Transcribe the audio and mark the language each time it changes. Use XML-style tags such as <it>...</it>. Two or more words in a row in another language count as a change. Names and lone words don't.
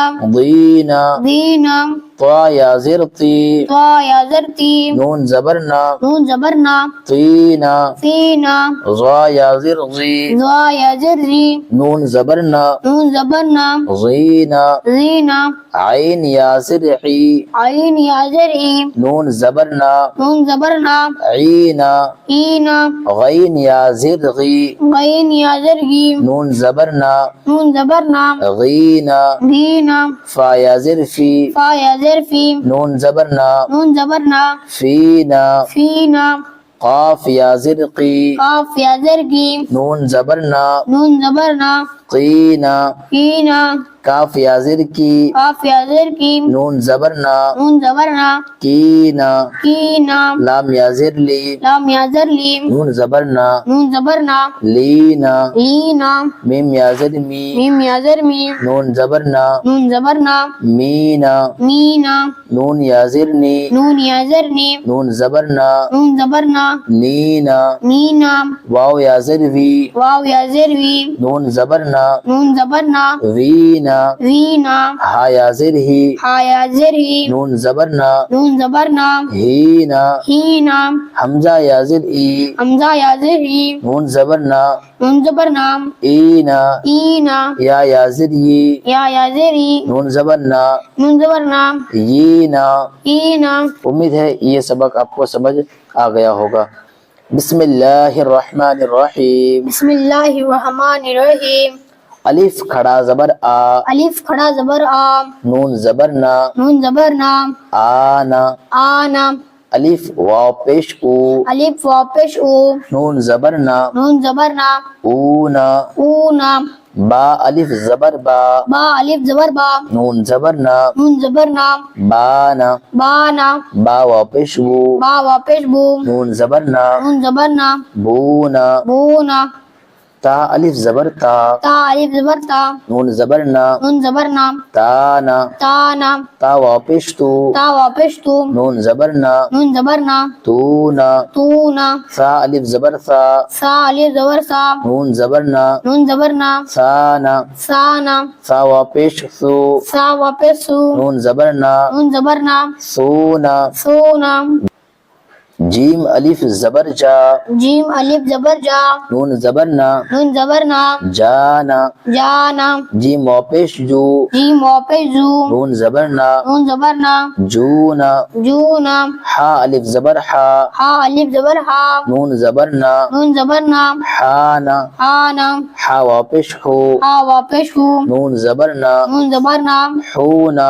<ur>ضینا دینا طا یا زر تی طا یا زر تی نون زبرنا نون زبرنا طینا سینا ضا یا زر ضی ضا یا زر ری نون زبرنا نون زبرنا ضینا زینا عین یا زر حی عین یا زر ای نون زبرنا نون زبرنا عینا اینا غین یا زر غی غین یا زر گی نون زبرنا نون زبرنا غینا دینا فا یا زر فی فا یا زر فی نون زبرنا نون زبرنا فینا فینا قاف یا زر قی قاف یا زر گی نون زبرنا نون زبرنا قینا قینا کاف یا زر کی قاف یا زر کی نون زبرنا نون زبرنا کینا کینا لام یا زر لی لام یا زر لی نون زبرنا نون زبرنا لینا لینا میم یا زر می میم یا زر می نون زبرنا نون زبرنا مینا مینا نون یا زر نی نون یا زر نی نون زبرنا نون زبرنا نینا نینا واو یا زر وی واو یا زر وی نون زبرنا نون زبرنا وینا وینا ہا یا زر ہی ہا یا زر ہی نون زبرنا نون زبرنا ہینا ہینا حمزہ یا زر ای حمزہ یا زر ہی نون زبرنا نون زبرنا اینا اینا یا زر ی یا زر ای نون زبرنا نون زبرنا یینا اینا امید ہے یہ سبق آپ کو سمجھ آ گیا ہوگا</ur> <ar>بسم اللہ الرحمن الرحیم بسم اللہ الرحمن الرحیم</ar> <ur>الف کھڑا زبر آ الف کھڑا زبر آ نون زبرنا نون زبرنا آنا آنا الف واو پیش او الف واپش او نون زبرنا نون زبرنا اونا اونا با الف زبر با با الف زبر با نون زبرنا نون زبرنا بانا بانا با واو پیش بو با واپش بو نون زبرنا نون زبرنا بونا بونا تا الف زبر تا تا الف زبر تا نون زبرنا نون زبرنا تانا تانا تا واو پیش تو تا واپش تو نون زبرنا نون زبرنا تونا تونا ثا الف زبر ثا سا الف زبر سا نون زبرنا نون زبرنا ثانا سانا ثا واو پیش ثو سا واپس سو نون زبرنا نون زبرنا سونا سونا جیم الف زبر جا جیم الف زبر جا نون زبرنا نون زبرنا جانا جانا جیم واو پیش جو جیم واپس زو نون زبرنا نون زبرنا جونا جونا حا الف زبر حا ہا الف زبر ہا نون زبرنا نون زبرنا حانا آنا حا واو پیش حو ہا واپس ہو نون زبرنا نون زبرنا حونا</ur>